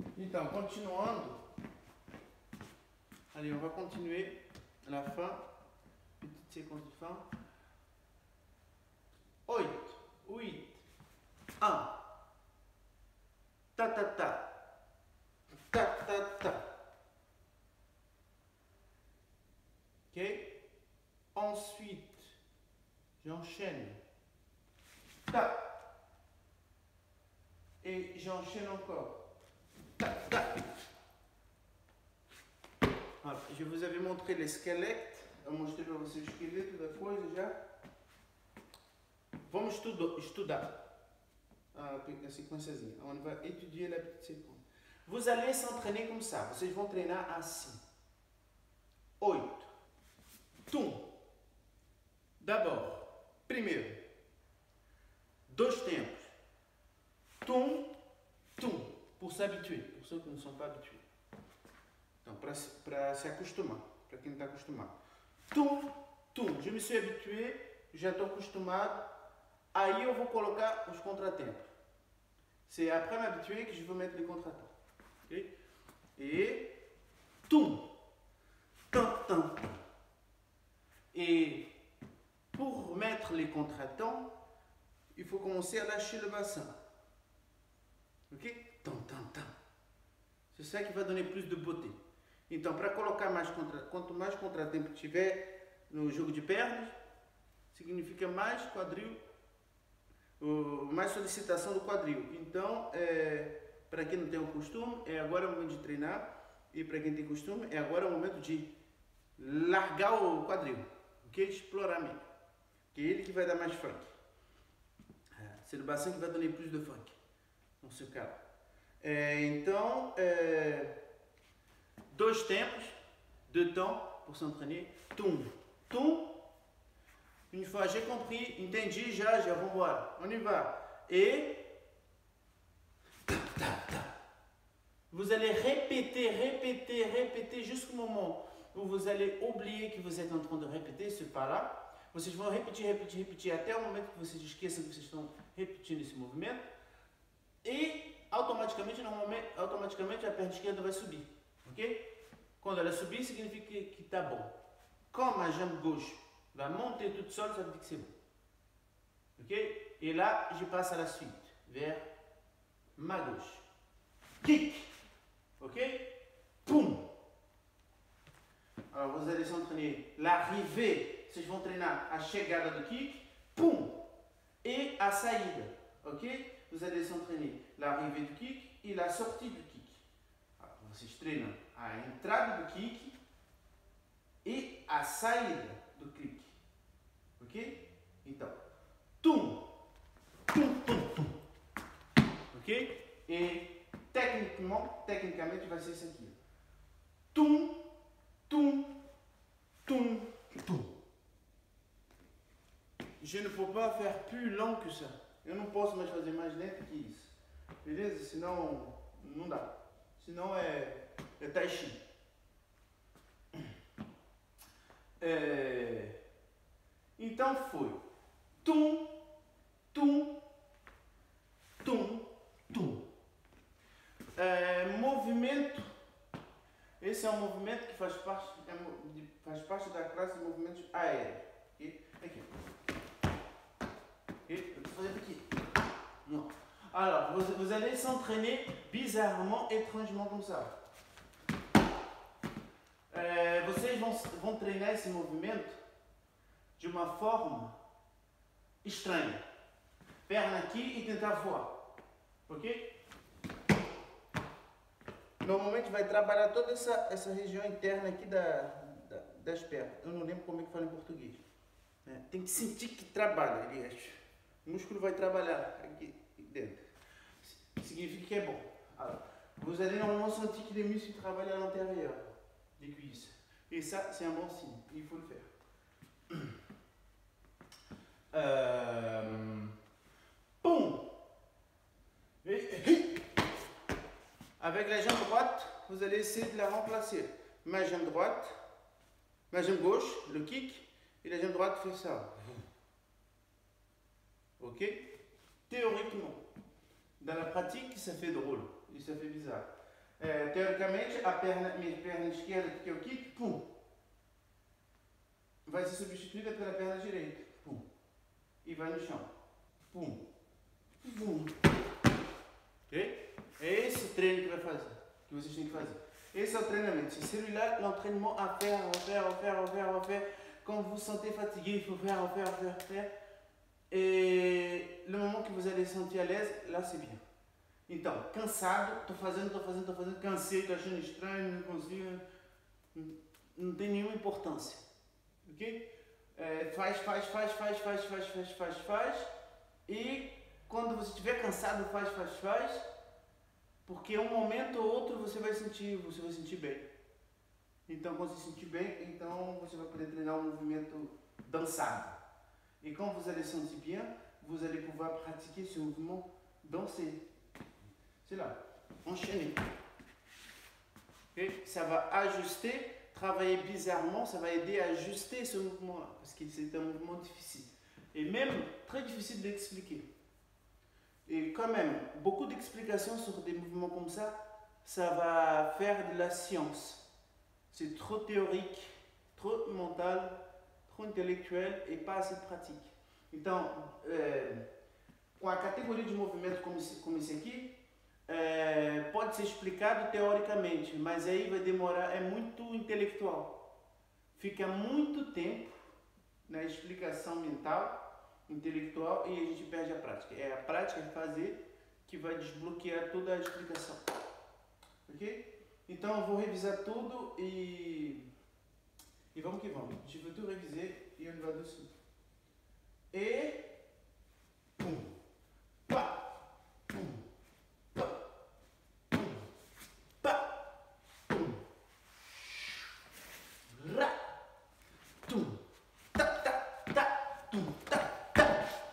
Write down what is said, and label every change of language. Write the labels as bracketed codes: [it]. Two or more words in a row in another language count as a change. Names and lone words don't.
[pt] Então, continuando. [fr] Allez, on va continuer à la fin. Petite séquence de fin. 8, 8, 1. Ta ta ta. Ta ta ta. Ok? Ensuite, j'enchaîne. Ta. Et j'enchaîne encore. Ta ta. Voilà. Je vous avais montré les squelettes. [pt] Eu mostrei para vocês o esqueleto da coisa já. Vamos estudar a séquencezinha. [fr] On va étudier la petite séquence. Vous allez s'entraîner comme ça. [pt] Vocês vão treinar assim. 8. Tum. D'abord, primeiro, 2 tempos. Tum, tum. [fr] Pour s'habituer. Pour ceux qui ne sont pas habitués. [pt] Então, para se acostumar. Para quem não está acostumado. Tum, tum. [fr] Je me suis habitué. [pt] Já estou acostumado. Aí eu vou colocar os contratempos. [fr] C'est après m'habituer que je veux mettre les contratempos. Okay? Et tum. Tam, tam. Et pour mettre les contratempos, il faut commencer à lâcher le bassin. Ok? Tam, tam, tam. C'est ça qui va donner plus de beauté. [pt] Então, para colocar mais quanto mais contratempo tiver no jogo de pernas, significa mais quadril, mais solicitação do quadril. Então, para quem não tem o costume, agora é o momento de treinar. E para quem tem costume, agora é o momento de largar o quadril. Ok? Explorar mesmo. Que é ele que vai dar mais funk. [fr] C'est le bassin qui va donner plus de funk. Dans ce cas. [pt] Então, 2 tempos, [fr] 2 temps pour s'entraîner. Tum, tum. Une fois, j'ai compris, [pt] entendi, já, vamos embora. [fr] On y va. Et vous allez répéter jusqu'au moment où vous allez oublier que vous êtes en train de répéter ce pas-là. [pt] Vocês vão repetir até o momento que vocês esqueçam que vocês estão repetindo esse movimento. E automaticamente a perna esquerda vai subir. Ok? Quando ela subir, significa que está bom. [fr] Comme a jambe gauche va monter toute seule, ça veut dire que c'est bon. Ok? Et là, je passe à la suite, vers ma gauche. Kick. Ok? Poum. Alors, vous allez s'entraîner l'arrivée. [pt] Vocês vão treinar a chegada do kick. Poum. Et a saída. Ok? [fr] Vous allez s'entraîner l'arrivée du kick et la sortie du kick. Alors, [pt] vocês treinam a entrada do kick e a saída do kick. Ok? Então, tum, tum, tum, tum. Ok? E tecnicamente vai ser isso aqui. Tum, tum, tum, tum. [fr] Je ne peux pas faire plus long que ça. [pt] Eu não posso mais fazer mais lento que isso. Beleza? Senão não dá. Senão é tai chi. Então foi. Tum, tum, tum, tum. Movimento. Esse é um movimento que faz parte da classe de movimentos aéreos. Aqui. Okay? Eu vou fazer aqui. [fr] Non. Alors, vous allez s'entraîner bizarrement, étrangement comme ça. [pt] Vocês vão treinar esse movimento de uma forma estranha. Perna aqui e tentar voar. Ok? Normalmente vai trabalhar toda essa região interna aqui das pernas. Eu não lembro como é que fala em português. Tem que sentir que trabalha, aliás. O músculo vai trabalhar aqui dentro. Significa que é bom. [fr] Alors, vous allez normalement sentir que les muscles travaillent à l'intérieur des cuisses. Et ça, c'est un bon signe. Il faut le faire. Boum. Avec la jambe droite, vous allez essayer de la remplacer. Ma jambe droite, ma jambe gauche, le kick, et la jambe droite fait ça. Ok? Théoriquement. Dans la pratique, ça fait drôle et ça fait bizarre. [pt] Teoricamente, minha perna esquerda, que é o kick, pum, vai ser substituída pela perna direita, pum, e vai no chão, pum, pum. Ok? É esse o treino que vai fazer, que vocês têm que fazer. Esse é o treinamento. [fr] C'est celui-là l'entraînement à faire. Quand vous vous sentez fatigué, il faut faire. Et le moment que vous allez se sentir à l'aise, là c'est bien. [pt] Então, cansado, tô fazendo, cansei, tô achando estranho, não consigo, não tem nenhuma importância, ok? Faz, e quando você estiver cansado, faz, porque um momento ou outro você vai sentir bem. Então, quando você se sentir bem, então você vai poder treinar um movimento dançado. [fr] Et quand vous allez sentir bien, vous allez pouvoir pratiquer ce mouvement dansé. C'est là, enchaîner. Okay? Ça va ajuster, travailler bizarrement, ça va aider à ajuster ce mouvement-là, parce que c'est un mouvement difficile. Et même très difficile d'expliquer. Et quand même, beaucoup d'explications sur des mouvements comme ça va faire de la science. C'est trop théorique, trop mental, trop intellectuel et pas assez pratique. [pt] Então, com a categoria de movimento como esse aqui, pode ser explicado teoricamente, mas aí vai demorar, é muito intelectual. Fica muito tempo na explicação mental, intelectual, e a gente perde a prática. É a prática de fazer que vai desbloquear toda a explicação. Ok? Então eu vou revisar tudo e vamos que vamos. [fr] Je vais tout réviser et on va dessus. Et pum, pa, pum, pa, pum, pa, pum, ra, tum, ta, ta, ta, tum, ta, ta.